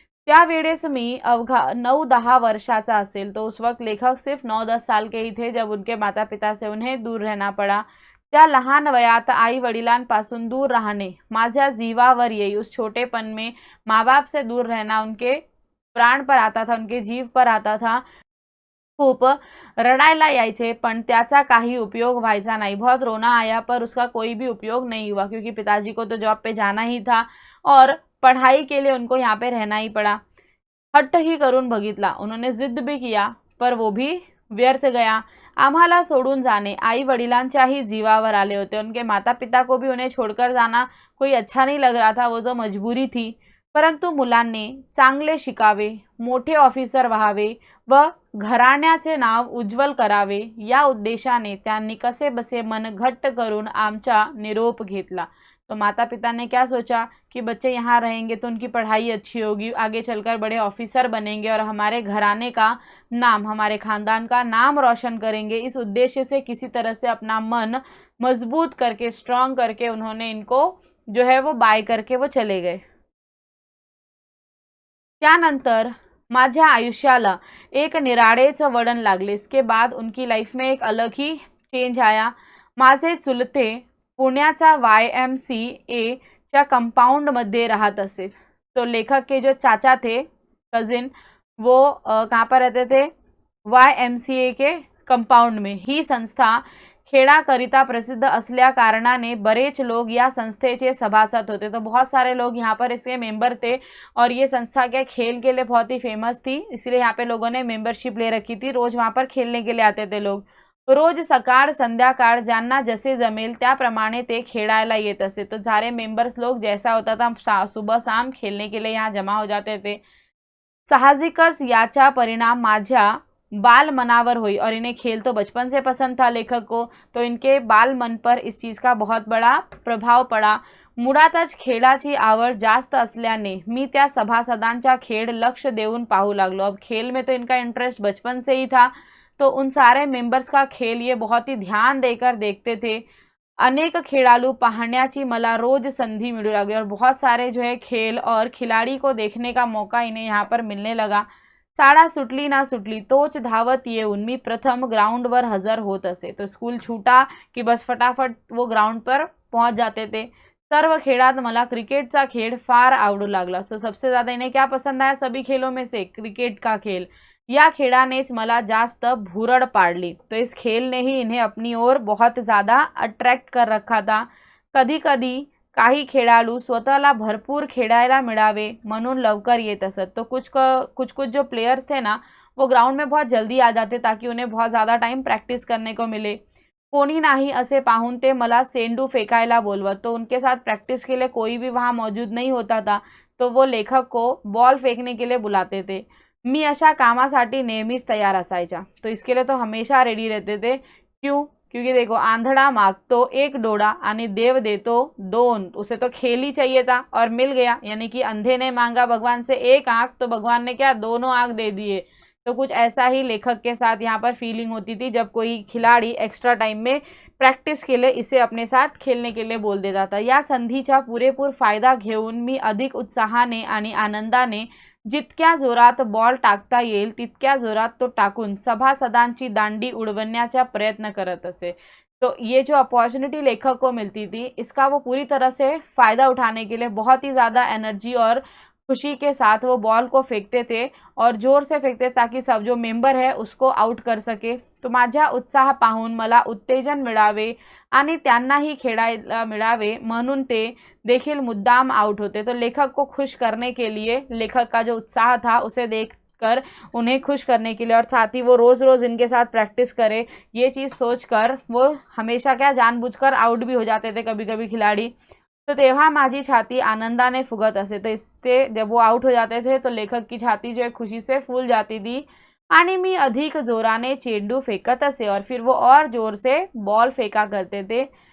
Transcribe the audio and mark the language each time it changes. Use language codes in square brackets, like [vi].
[mr] त्यावेळेस मी अवघा 9-10 वर्षाचा असेल, [hi] तो उस वक्त लेखक सिर्फ 9-10 साल के ही थे जब उनके माता पिता से उन्हें दूर रहना पड़ा। [mr] त्या लहान वयात आई वडिलांपासून दूर राहणे माझ्या जीवावर येई। [hi] उस छोटेपन में माँ बाप से दूर रहना उनके प्राण पर आता था, उनके जीव पर आता था। [mr] खूप रडायला यायचे, पण त्याचा काही उपयोग व्हायचा नहीं। [hi] बहुत रोना आया पर उसका कोई भी उपयोग नहीं हुआ, क्योंकि पिताजी को तो जॉब पे जाना ही था और पढ़ाई के लिए उनको यहाँ पे रहना ही पड़ा। [mr] हट्ट ही करून बघितला, [hi] उन्होंने जिद भी किया पर वो भी व्यर्थ गया। [mr] आम्हाला सोडून जाने आई वडिलांच्याही जीवावर आले होते। [hi] उनके माता पिता को भी उन्हें छोड़कर जाना कोई अच्छा नहीं लग रहा था, वो तो मजबूरी थी। [mr] परंतु मुलांनी चांगले शिकावे, मोठे ऑफिसर व्हावे व घराण्याचे नाव उज्ज्वल करावे या उद्देशाने त्यांनी कसे बसे मन घट्ट करून आमचा निरोप घेतला। [hi] तो माता पिता ने क्या सोचा कि बच्चे यहाँ रहेंगे तो उनकी पढ़ाई अच्छी होगी, आगे चलकर बड़े ऑफिसर बनेंगे और हमारे घराने का नाम, हमारे खानदान का नाम रोशन करेंगे। इस उद्देश्य से किसी तरह से अपना मन मजबूत करके, स्ट्रांग करके उन्होंने इनको जो है वो बाय करके वो चले गए। [mr] त्यानंतर माझ्या आयुष्याला एक निराळेच वळण लागले। [hi] इसके बाद उनकी लाइफ में एक अलग ही चेंज आया। [mr] माझे चुलते पुण्याचा YMCA च्या कंपाउंडमध्ये राहत असे। [hi] तो लेखक के जो चाचा थे, कजिन, वो कहाँ पर रहते थे? YMCA के कंपाउंड में। [mr] ही संस्था खेळाकरिता प्रसिद्ध असल्या कारणाने बरेच लोग या संस्थेचे सभासद होते। [hi] तो बहुत सारे लोग यहाँ पर इसके मेंबर थे, और ये संस्था क्या खेल के लिए बहुत ही फेमस थी, इसलिए यहाँ पे लोगों ने मेंबरशिप ले रखी थी। रोज वहाँ पर खेलने के लिए आते थे लोग। [mr] रोज सकाळ संध्याकाळ ज्यांना जसे जमेल त्याप्रमाणे ते खेळायला येत असे। [hi] तो सारे मेंबर्स लोग जैसा होता था सुबह शाम खेलने के लिए यहाँ जमा हो जाते थे। [mr] साहजिकच याचा परिणाम माझ्या बाल मनावर [hi] हुई, और इन्हें खेल तो बचपन से पसंद था लेखक को, तो इनके बाल मन पर इस चीज़ का बहुत बड़ा प्रभाव पड़ा। [mr] मुळातच खेळाची आवड जास्त असल्याने मी त्या सभासदांचा खेळ लक्ष देऊन पाहू लागलो। [hi] अब खेल में तो इनका इंटरेस्ट बचपन से ही था, तो उन सारे मेंबर्स का खेल ये बहुत ही ध्यान देकर देखते थे। [mr] अनेक खेळाडू पाहण्याची मला रोज संधि [hi] मिलू लगी और बहुत सारे जो है खेल और खिलाड़ी को देखने का मौका इन्हें यहाँ पर मिलने लगा। [mr] शाळा सुटली ना सुटली तोच धावत येऊन मी प्रथम ग्राउंडवर हजर होत असे। [hi] तो स्कूल छूटा कि बस फटाफट वो ग्राउंड पर पहुंच जाते थे। [mr] सर्व खेळात मला क्रिकेटचा खेळ फार आवडू लागला। [hi] तो सबसे ज़्यादा इन्हें क्या पसंद आया सभी खेलों में से क्रिकेट का खेल। [mr] या खेळानेच मला जास्त भुरड़ पाडली। [hi] तो इस खेल ने ही इन्हें अपनी ओर बहुत ज़्यादा अट्रैक्ट कर रखा था। [mr] कधी कधी काही खेळाडू स्वतःला भरपूर खेळायला मिळावे म्हणून लवकर येत असत। [hi] तो कुछ जो प्लेयर्स थे ना वो ग्राउंड में बहुत जल्दी आ जाते ताकि उन्हें बहुत ज़्यादा टाइम प्रैक्टिस करने को मिले। [mr] कोणी नाही असे पाहून ते मला सेंडू फेकायला बोलवत। [hi] तो उनके साथ प्रैक्टिस के लिए कोई भी वहाँ मौजूद नहीं होता था तो वो लेखक को बॉल फेंकने के लिए बुलाते थे। [mr] मी अशा कामासाठी नेहमीच तयार असायचा। [hi] तो इसके लिए तो हमेशा रेडी रहते थे। क्यों? क्योंकि देखो [mr] आंधळा मागतो एक डोळा आणि देव देतो दोन। [hi] उसे तो खेल ही चाहिए था और मिल गया। यानी कि अंधे ने मांगा भगवान से एक आंख तो भगवान ने क्या दोनों आंख दे दिए। तो कुछ ऐसा ही लेखक के साथ यहाँ पर फीलिंग होती थी जब कोई खिलाड़ी एक्स्ट्रा टाइम में प्रॅक्टिस के लिए इसे अपने साथ खेलने के लिए बोल देता था। [mr] या संधीचा पुरेपूर फायदा घेऊन मी अधिक उत्साहाने आणि आनंदाने जितक्या जोरात बॉल टाकता येईल तितक्या जोरात तो टाकून सभासदांची दांडी उडवण्याचा प्रयत्न करत असे। [hi] तो ये जो अपॉर्चुनिटी लेखक को मिलती थी इसका वो पूरी तरह से फ़ायदा उठाने के लिए बहुत ही ज़्यादा एनर्जी और खुशी के साथ वो बॉल को फेंकते थे और जोर से फेंकते ताकि सब जो मेंबर है उसको आउट कर सके। [mr] तो माझा उत्साह पाहून मला उत्तेजन मिळावे आणि त्यांनाही खेळायला मिळावे म्हणून ते देखील मुद्दाम आउट होते। [hi] तो लेखक को खुश करने के लिए लेखक का जो उत्साह था उसे देखकर उन्हें खुश करने के लिए और साथ ही वो रोज़ रोज़ इनके साथ प्रैक्टिस करे ये चीज़ सोचकर वो हमेशा क्या जानबूझकर आउट भी हो जाते थे कभी कभी खिलाड़ी। [mr] तो तेव्हा माझी छाती आनंदाने फुगत असे। [hi] तो इससे जब वो आउट हो जाते थे तो लेखक की छाती जो है खुशी से फूल जाती थी [mr] आणि मी अधिक जोराने चेंडू फेकत असे [hi] और फिर वो और जोर से बॉल फेका करते थे।